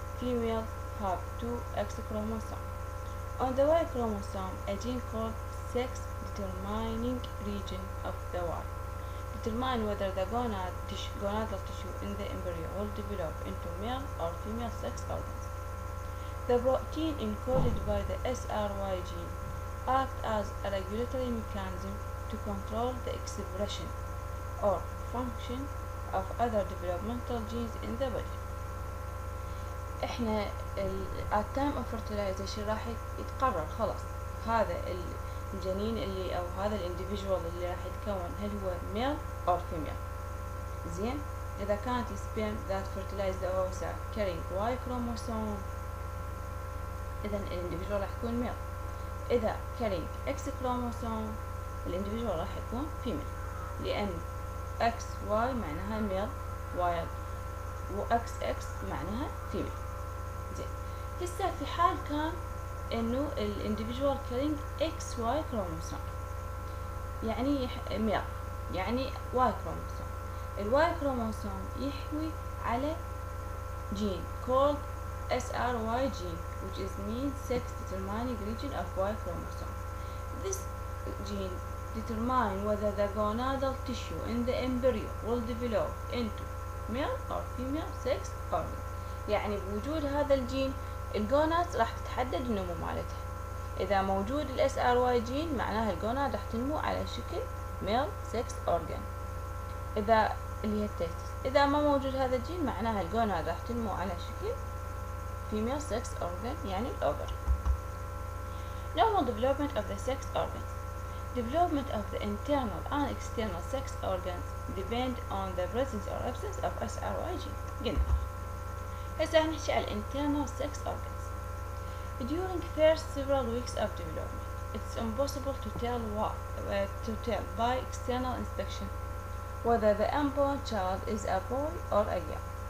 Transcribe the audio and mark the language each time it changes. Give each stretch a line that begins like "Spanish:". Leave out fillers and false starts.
English: Females have two X chromosomes. On the Y chromosome, a gene called sex determining region of the Y determine whether the gonadal tissue in the embryo will develop into male or female sex organs. The protein encoded by the SRY gene acts as a regulatory mechanism to control the expression or function of other developmental genes in the body.
Arabic: احنا
English: at time of fertilization
Arabic: راح يتقرر خلاص هذا الجنين اللي او هذا الانديفيدوال اللي راح يتكون هل هو
English: male or female.
Arabic: زين، اذا كانت
English: sperm that fertilize the oocyte carrying Y chromosome
Arabic: اذا الانديفيدوال راح يكون
English: male. اذا carrying X chromosome الانديفيدوال راح يكون female،
Arabic: لان X Y معناها
English: male while
Arabic: و XX معناها
English: female.
Arabic: زين، هسه في حال كان انه الانديفيدوال كارينج XY كروموسوم يعني male، يعني Y كروموسوم. الواي كروموسوم يحوي على
English: gene called SRY gene which is means sex determining region of Y chromosome. This gene determine whether the gonadal tissue in the embryo will develop into male or female sex organ.
Arabic: يعني بوجود هذا الجين الجونات راح تتحدد النمو مالتها. إذا موجود ال SRY جين معناها الجونات راح تنمو على شكل
English: male sex organ.
Arabic: إذا اللي هي التستس، إذا ما موجود هذا الجين معناها الجونات راح تنمو على شكل
English: female sex organ
Arabic: يعني الأوفري.
English: Normal development of the sex organs. Development of the internal and external sex organs depend on the presence or absence of SRY gene.
Arabic: قلنا هسه نحكي على
English: internal sex organs. During first several weeks of development, it's impossible to tell by external inspection whether the unborn child is a boy or a girl.